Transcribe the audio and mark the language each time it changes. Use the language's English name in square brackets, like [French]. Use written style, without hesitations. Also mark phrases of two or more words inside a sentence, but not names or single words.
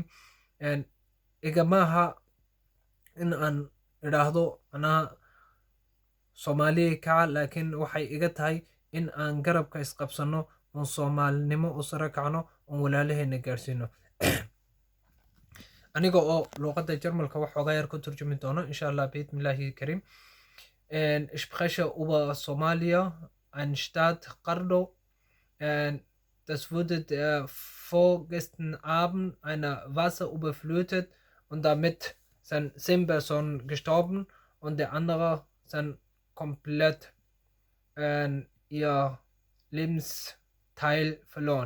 [Somali] igamaaha in aan idhaahdo anaa soomaaliya kaca, laakiin waxay iga tahay in aan garabka isqabsano oon soomaalinimo u sara kacno oon walaalaheena gaadhsiino. aniga oo luuqadda jarmalka waxoogaa yar ku turjumi doono [Arabic] إن شاء الله بسم الله الكريم. [German] ich spreche über Somalia, ein Stadt Qardo. Das wurde der vorgestern Abend einer Wasser überflutet und damit sind 10 Personen gestorben und der andere sind komplett ihr Lebensteil verloren.